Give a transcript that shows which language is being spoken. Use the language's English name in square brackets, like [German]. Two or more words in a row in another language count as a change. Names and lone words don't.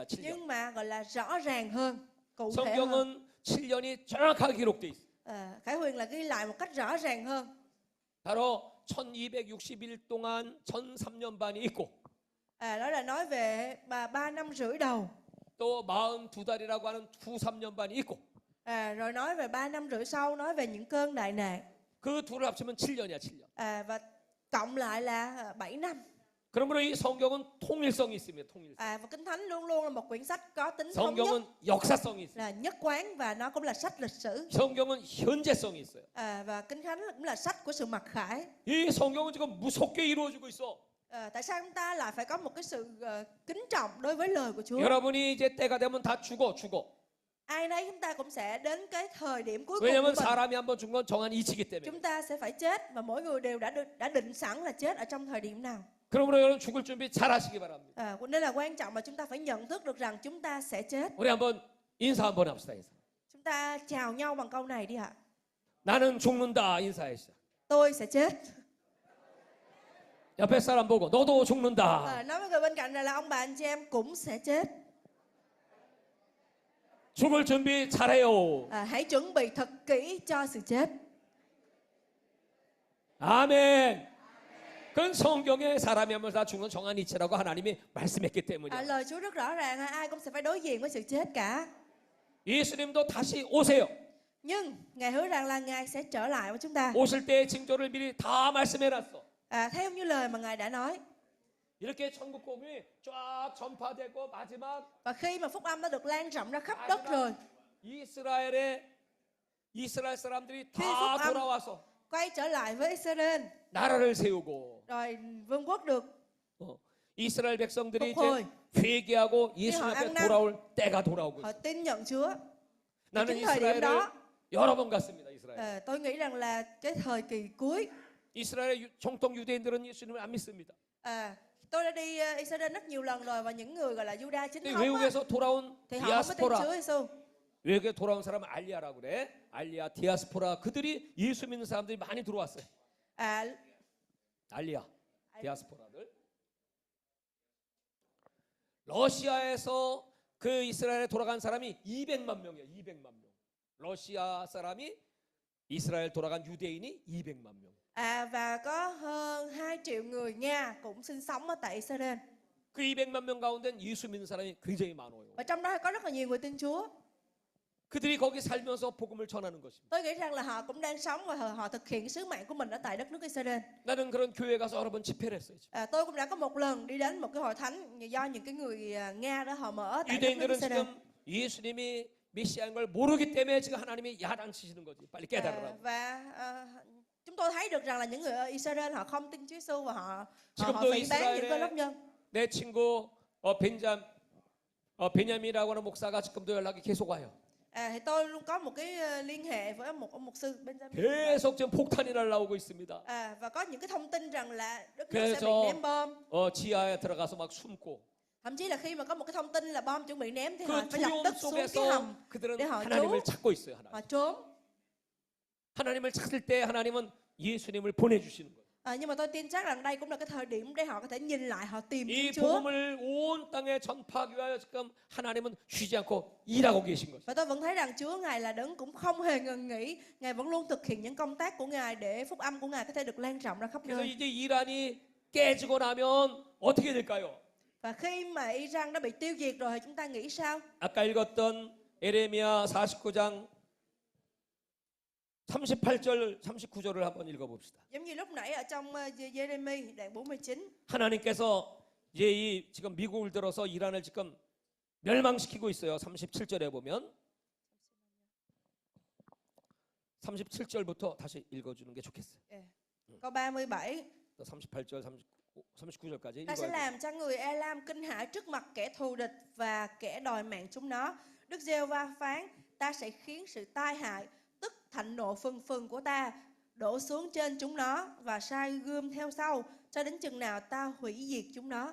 [Korean] 7년. [Vietnamese] Nhưng mà gọi là rõ ràng hơn, cụ thể hơn. [Korean] 성경은 7년이 정확하게 기록돼 있어요. [Vietnamese] Khải Huyền là ghi lại một cách rõ ràng hơn. [Korean] 바로 1260일 동안 전 3년 반이 있고 [Vietnamese] Đó là nói về 3 năm rưỡi đầu. [Korean] 또 42달이라고 하는 후 3년 반이 있고 [Vietnamese] Rồi nói về 3 năm rưỡi sau, nói về những cơn đại nạn. [Korean] 그 둘을 합치면 7년이야, 7년. [Vietnamese] Và cộng lại là 7 năm. [Korean] 그러므로 이 성경은 통일성이 있습니다. 통일성. [Vietnamese] Và Kinh Thánh luôn luôn là một quyển sách có tính thống nhất, [Korean] 성경은 역사성이 있어요. [Vietnamese] là nhất quán và nó cũng là sách lịch sử. [Korean] 성경은 현재성이 있어요. [Vietnamese] Và Kinh Thánh cũng là sách của sự mặc khải. [Korean] 이 성경은 지금 무섭게 이루어지고 있어. [Vietnamese] Tại sao chúng ta lại phải có một cái sự kính trọng đối với lời của Chúa? [Korean] 여러분이 이제 때가 되면 다 죽어. [Vietnamese] Ai nấy chúng ta cũng sẽ đến cái thời điểm cuối cùng [Korean] 왜냐하면 [Vietnamese] của mình. [Korean] 사람이 한번 죽은 건 정한 이치기 때문에. [Vietnamese] Chúng ta sẽ phải chết và mỗi người đều đã định sẵn là chết ở trong thời điểm nào. [Korean] 그러므로 여러분 죽을 준비 잘 하시기 바랍니다. [Vietnamese] Nên là quan trọng mà chúng ta phải nhận thức được rằng chúng ta sẽ chết. [Korean] 우리 한번 인사 한번 합시다. 인사. [Vietnamese] Chúng ta chào nhau bằng câu này đi ạ. [Korean] 나는 죽는다. 인사하시죠. [Vietnamese] Tôi sẽ chết. [Korean] 옆에 사람 보고 너도 죽는다. [Vietnamese] Nói với người bên cạnh là ông bà anh chị em cũng sẽ chết. [Korean] 죽을 준비 잘해요. [Vietnamese] Hãy chuẩn bị thật kỹ cho sự chết. [Korean] 아멘. 그건 성경에 사람이 하면 다 죽는 정한 이치라고 하나님이 말씀했기 때문이야. [Vietnamese] Lời Chúa rất rõ ràng, ai cũng sẽ phải đối diện với sự chết cả. [Korean] 예수님도 다시 오세요. [Vietnamese] Nhưng Ngài hứa rằng là Ngài sẽ trở lại với chúng ta. [Korean] 오실 때의 징조를 미리 다 말씀해놨어. [Vietnamese] Theo như lời mà Ngài đã nói. [Korean] 이렇게 천국 복음이 쫙 전파되고 마지막 [Vietnamese] Và khi mà phúc âm đã được lan rộng ra khắp đất rồi, [Korean] 이스라엘 사람들이 [Vietnamese] phúc [Korean] 다 [Vietnamese] âm [Korean] 돌아와서 [Vietnamese] quay trở lại với Israel, [Korean] 나라를 세우고 [Vietnamese] rồi vương quốc được [Korean] 이스라엘 백성들이 [Vietnamese] phục hồi. [Korean] 이제 회개하고 예수 [Vietnamese] họ [Korean] 앞에 [Vietnamese] ăn năn. [Korean] 돌아올 때가 돌아오고 [Vietnamese] Họ [Korean] 있어요. [Vietnamese] tin nhận Chúa. [Korean] 나는 [Vietnamese] chính thời điểm [Korean] 이스라엘을 [Vietnamese] đó, [Korean] 여러 번 갔습니다. 이스라엘. [Vietnamese] tôi nghĩ rằng là cái thời kỳ cuối. [Korean] 이스라엘의 정통 유대인들은 예수님을 안 믿습니다. [Vietnamese] Tôi đã đi Israel rất nhiều lần rồi và những người gọi là Juda chính [Korean] 근데 [Vietnamese] thống á, [Korean] 외국에서 돌아온 [Vietnamese] thì họ không có tin Chúa [Korean] 디아스포라, [Vietnamese] Giêsu. [Korean] 외국에 돌아온 사람은 알리아라고 그래. 알리아, 디아스포라 그들이 예수 믿는 사람들이 많이 들어왔어요. 알리아, 디아스포라들. 러시아에서 그 이스라엘에 돌아간 사람이 200만 명이에요. 200만 명. 러시아 사람이 이스라엘 돌아간 유대인이 200만 명. [Vietnamese] Và có hơn 2 triệu người Nga cũng sinh sống ở tại Israel. [Korean] 그 200만 명 가운데는 예수 믿는 사람이 굉장히 많아요. [Vietnamese] Và trong đó có rất là nhiều người tin Chúa. [Korean] 그들이 거기 살면서 복음을 전하는 것입니다. [Vietnamese] Tôi nghĩ rằng là họ cũng đang sống và họ thực hiện sứ mạng của mình ở tại đất nước Israel. [Korean] 나는 그런 교회 가서 여러 번 집회를 했어요. [Vietnamese] Tôi cũng đã có một lần đi đến một cái hội thánh do những cái người Nga đó họ mở tại đất nước [Korean] 유대인들은 [Vietnamese] Israel. [Korean] 지금 예수님이 메시아인 걸 모르기 때문에 지금 하나님이 야단치시는 거지. 빨리 깨달으라고. [Vietnamese] Và chúng tôi thấy được rằng là những người ở Israel họ không tin Chúa Giêsu và họ [Korean] 지금도 [Vietnamese] phỉ báng những cơ đốc [Korean] 이스라엘에 [Vietnamese] nhân. [Korean] 내 친구 베냐민이라고 하는 목사가 지금도 연락이 계속 와요. [Vietnamese] Thì tôi luôn có một cái liên hệ với một ông mục sư Benjamin. [Korean] 계속 지금 폭탄이 날라오고 있습니다. [Vietnamese] Và có những cái thông tin rằng là đất nước sẽ bị [Korean] 그래서 [Vietnamese] ném bom. [Korean] 지하에 들어가서 막 숨고 [Vietnamese] Thậm chí là khi mà có một cái thông tin là bom chuẩn bị ném thì họ [Korean] 그 [Vietnamese] phải lập [Korean] 두려움 [Vietnamese] tức xuống cái [Korean] 속에서 [Vietnamese] hầm [Korean] 그들은 [Vietnamese] để họ [Korean] 하나님을 [Vietnamese] trốn, [Korean] 찾고 있어요. [Vietnamese] họ trốn. [Korean] 하나님을 찾을 때 하나님은 예수님을 보내주시는 거예요. [Vietnamese] Nhưng mà tôi tin chắc rằng đây cũng là cái thời điểm để họ có thể nhìn lại, họ tìm [Korean] 이 [Vietnamese] Chúa. [Korean] 복음을 온 땅에 전파하기 위하여 지금 하나님은 쉬지 않고 일하고 계신 거죠. [Vietnamese] Và tôi vẫn thấy rằng Chúa Ngài là đấng cũng không hề ngừng nghỉ. Ngài vẫn luôn thực hiện những công tác của Ngài để phúc âm của Ngài có thể được lan rộng ra khắp [Korean] 그래서 [Vietnamese] nơi. [Korean] 이제 이란이 깨지고 나면 어떻게 될까요? [Vietnamese] Và khi mà Iran đã bị tiêu diệt rồi thì chúng ta nghĩ sao? [Korean] 아까 읽었던 에레미야 49장 38절 39절을 한번 읽어봅시다. [Vietnamese] Giống như lúc nãy ở trong Jeremy đoạn 49. [Korean] 하나님께서 이제 이 지금 미국을 들어서 이란을 지금 멸망시키고 있어요. 37절에 보면 37절부터 다시 읽어주는 게 좋겠어요. [Vietnamese] Câu 37. [Korean] 또 38절 39절까지 [Vietnamese] Ta sẽ [Korean] 읽어요. [Vietnamese] làm cho người Elam kinh hãi trước mặt kẻ thù địch và kẻ đòi mạng chúng nó. Đức Giê-hô-va phán, ta sẽ khiến sự tai hại, tức thạnh nộ phừng phừng của ta đổ xuống trên chúng nó và sai gươm theo sau cho đến chừng nào ta hủy diệt chúng nó.